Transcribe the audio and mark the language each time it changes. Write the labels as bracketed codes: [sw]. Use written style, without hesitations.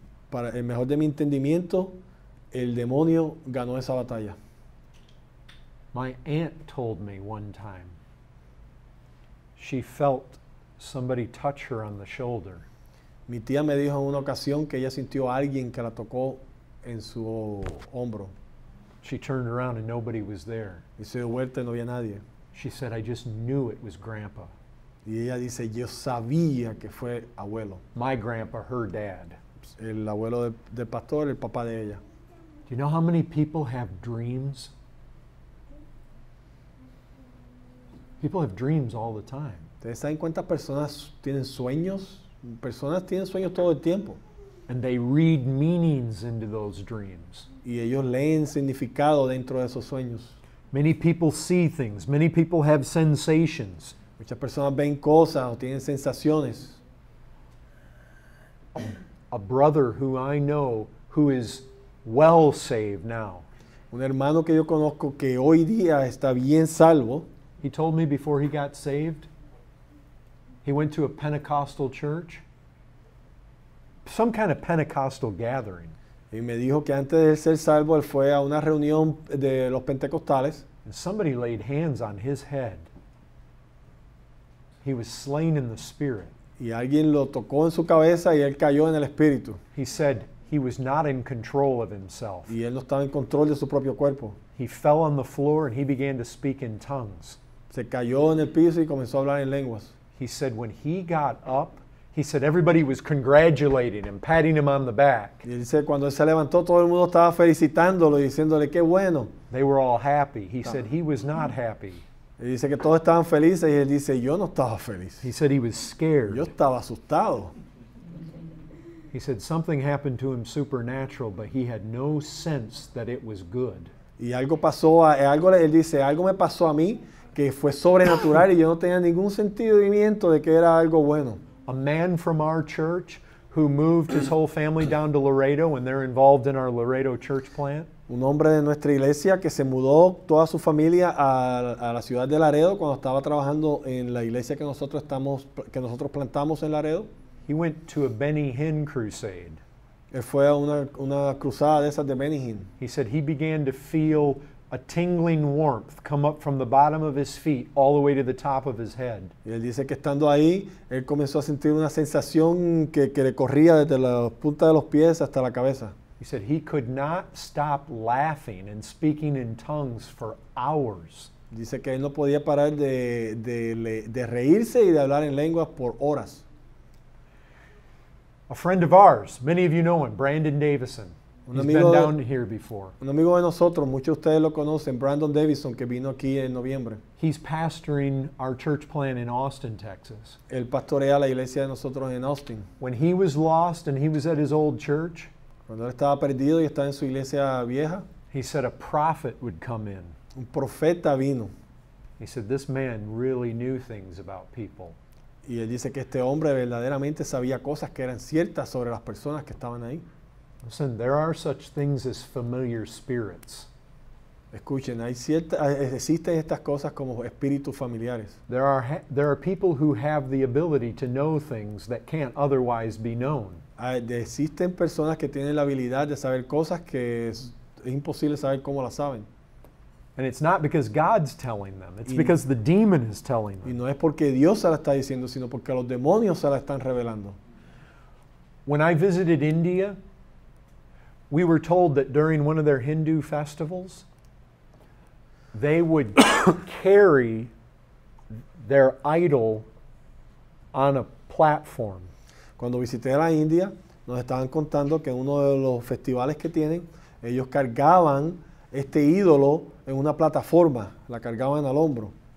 [es] Para el mejor de mi entendimiento, el demonio ganó esa batalla. [en] My aunt told me one time she felt somebody touch her on the shoulder. [es] Mi tía me dijo en una ocasión que ella sintió a alguien que la tocó en su hombro. [en] She turned around and nobody was there. [es] Y se dio vuelta y no había nadie. [en] She said, I just knew it was Grandpa. [es] Y ella dice, yo sabía que fue abuelo. [en] My grandpa, her dad. [es] El abuelo del pastor, el papá de ella. [en] Do you know how many people have dreams? People have dreams all the time. [es] ¿Ustedes saben cuántas personas tienen sueños? Personas tienen sueños todo el tiempo. [en] And they read meanings into those dreams. [es] Y ellos leen significado dentro de esos sueños. [en] Many people see things. Many people have sensations. [es] Muchas personas ven cosas o tienen sensaciones. [en] A brother who I know who is well saved now. [es] Un hermano que yo conozco que hoy día está bien salvo. [en] He told me before he got saved, he went to a Pentecostal church, some kind of Pentecostal gathering. [es] Y me dijo que antes de ser salvo, él fue a una reunión de los pentecostales. [en] And somebody laid hands on his head. He was slain in the spirit. [es] Y alguien lo tocó en su cabeza y él cayó en el espíritu. [en] He said he was not in control of himself. [es] Y él no estaba en control de su propio cuerpo. [en] He fell on the floor and he began to speak in tongues. [es] Se cayó en el piso y comenzó a hablar en lenguas. [en] He said when he got up, he said everybody was congratulating him, patting him on the back. [es] Y él dice, cuando él se levantó, todo el mundo estaba felicitándolo y diciéndole, qué bueno. [en] They were all happy. He said he was not happy. [es] Y dice que todos estaban felices y él dice, yo no estaba feliz. [en] He said he was scared. [es] Yo estaba asustado. [en] He said something happened to him supernatural, but he had no sense that it was good. [es] Y algo pasó, él dice, algo me pasó a mí que fue sobrenatural y yo no tenía ningún sentimiento de que era algo bueno. [en] A man from our church who moved his whole family down to Laredo and they're involved in our Laredo church plant. [es] Un hombre de nuestra iglesia que se mudó toda su familia a la ciudad de Laredo cuando estaba trabajando en la iglesia que nosotros plantamos en Laredo. [en] He went to a Benny Hinn crusade. [es] Él fue a una cruzada de esas de Benny Hinn. [en] He said he began to feel a tingling warmth come up from the bottom of his feet all the way to the top of his head. [es] Y él dice que estando ahí, él comenzó a sentir una sensación que le corría desde la punta de los pies hasta la cabeza. [en] He said he could not stop laughing and speaking in tongues for hours. [es] Dice que él no podía parar de reírse y de hablar en lenguas por horas. [en] A friend of ours, many of you know him, Brandon Davison. He's been down here before. [es] Un amigo de nosotros, muchos de ustedes lo conocen, Brandon Davison, que vino aquí en noviembre. [en] He's pastoring our church plant in Austin, Texas. [es] Él pastorea la iglesia de nosotros en Austin. [en] When he was lost and he was at his old church, [es] Cuando él estaba perdido y estaba en su iglesia vieja, [en] he said a prophet would come in. [es] un profeta vino. [en] He said this man really knew things about people. [es] Y él dice que este hombre verdaderamente sabía cosas que eran ciertas sobre las personas que estaban ahí. [en] Listen, there are such things as familiar spirits. [es] Escuchen, existen estas cosas como espíritus familiares. [en] There are people who have the ability to know things that can't otherwise be known. [es] Existen personas que tienen la habilidad de saber cosas que es imposible saber cómo las saben. [en] And it's not because God's telling them. It's because the demon is telling [es] Y [en] them. [es] no es porque Dios se la está diciendo, sino porque los demonios se la están revelando. [en] When I visited India, we were told that during one of their Hindu festivals, they would carry their idol on a platform. [es] Cuando visité la India, nos estaban contando que en uno de los festivales que tienen, ellos cargaban este ídolo en una plataforma, la cargaban al hombro.